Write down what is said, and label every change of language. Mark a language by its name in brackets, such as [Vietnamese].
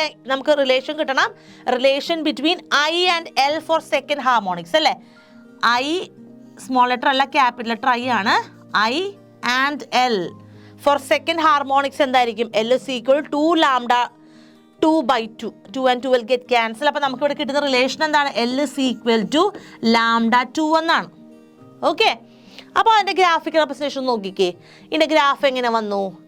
[Malayalam] നമുക്ക് റിലേഷൻ കിട്ടണം. [English] relation between I and L for second harmonics [Malayalam] അല്ലേ. I സ്മോൾ ലെറ്റർ അല്ല, ക്യാപിറ്റൽ ലെറ്റർ I ആണ്. [English] I and L for second harmonics [Malayalam] എന്തായിരിക്കും? [English] L is equal to λ2/2. 2 and 2 will get cancel. [Malayalam] അപ്പോൾ നമുക്കിവിടെ കിട്ടുന്ന relation എന്താണ്? [English] L is equal to λ2 [Malayalam] എന്നാണ്. Okay, അപ്പോൾ അതിൻ്റെ ഗ്രാഫിക്കൽ റെപ്രസെൻറ്റേഷൻ നോക്കിക്കേ. ഇതിൻ്റെ ഗ്രാഫ് എങ്ങനെ വന്നു?